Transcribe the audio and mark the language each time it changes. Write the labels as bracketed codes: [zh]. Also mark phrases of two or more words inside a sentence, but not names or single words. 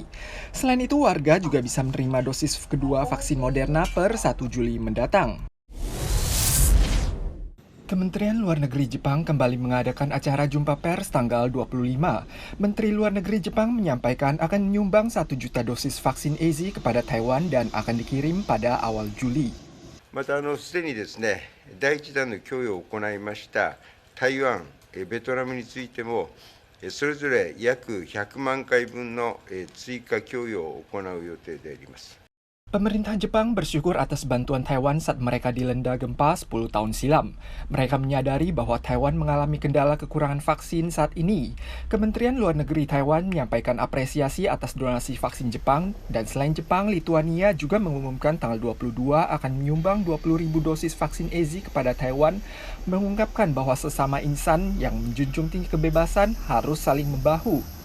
[id] Selain itu, warga juga bisa menerima dosis kedua vaksin Moderna per 1 Juli mendatang. Kementerian Luar Negeri Jepang kembali mengadakan acara jumpa pers tanggal 25. Menteri Luar Negeri Jepang menyampaikan akan menyumbang 1 juta dosis vaksin AZ kepada Taiwan dan akan dikirim pada awal Juli. [ja] またすでにですね、第1弾の供与を行いました台湾、ベトナムについてもそれぞれ約100万回分の追加供与を行う予定であります。 [id] Pemerintah Jepang bersyukur atas bantuan Taiwan saat mereka dilanda gempa 10 tahun silam. Mereka menyadari bahwa Taiwan mengalami kendala kekurangan vaksin saat ini. Kementerian Luar Negeri Taiwan menyampaikan apresiasi atas donasi vaksin Jepang, dan selain Jepang, Lituania juga mengumumkan tanggal 22 akan menyumbang 20.000 dosis vaksin AZ kepada Taiwan, mengungkapkan bahwa sesama insan yang menjunjung tinggi kebebasan harus saling membahu.